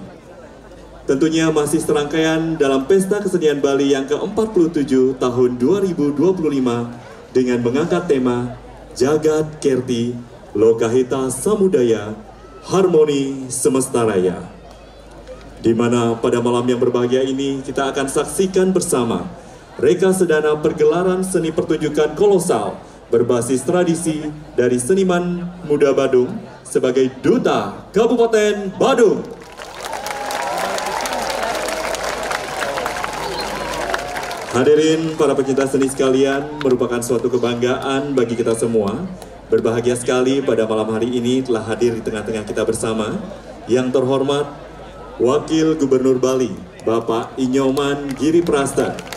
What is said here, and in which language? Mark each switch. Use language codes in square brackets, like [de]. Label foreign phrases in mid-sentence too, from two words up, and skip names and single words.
[id] Tentunya masih serangkaian dalam Pesta Kesenian Bali yang ke-47 tahun 2025 dengan mengangkat tema Jagat Kerti Lokahita Samudaya Harmoni Semesta Raya, di mana pada malam yang berbahagia ini kita akan saksikan bersama reka sedana pergelaran seni pertunjukan kolosal berbasis tradisi dari seniman muda Badung sebagai Duta Kabupaten Badung. Hadirin para pecinta seni sekalian, merupakan suatu kebanggaan bagi kita semua. Berbahagia sekali pada malam hari ini telah hadir di tengah-tengah kita bersama yang terhormat Wakil Gubernur Bali, Bapak Inyoman Giri Prasta.